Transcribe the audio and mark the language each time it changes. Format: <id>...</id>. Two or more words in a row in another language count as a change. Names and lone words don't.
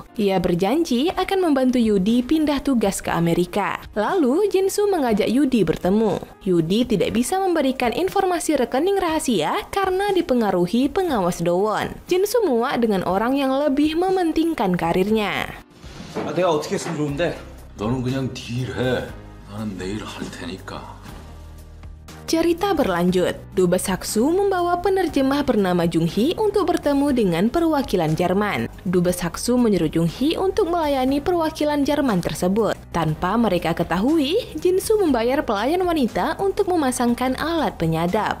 <id>Ia berjanji akan membantu Yudi pindah tugas ke Amerika. Lalu, Jin Soo mengajak Yudi bertemu. Yudi tidak bisa memberikan informasi rekening rahasia karena dipengaruhi pengawas Dowon. Jin Soo muak dengan orang yang lebih mementingkan karirnya.</id> <ko>내가 어떻게 했으면 좋은데? 너는 그냥 딜해. 나는 내일 할 테니까.</ko> <id>Cerita berlanjut. Dubes Hak Soo membawa penerjemah bernama Jung Hee untuk bertemu dengan perwakilan Jerman. Dubes Hak Soo menyuruh Jung Hee untuk melayani perwakilan Jerman tersebut. Tanpa mereka ketahui, Jin Soo membayar pelayan wanita untuk memasangkan alat penyadap.</id>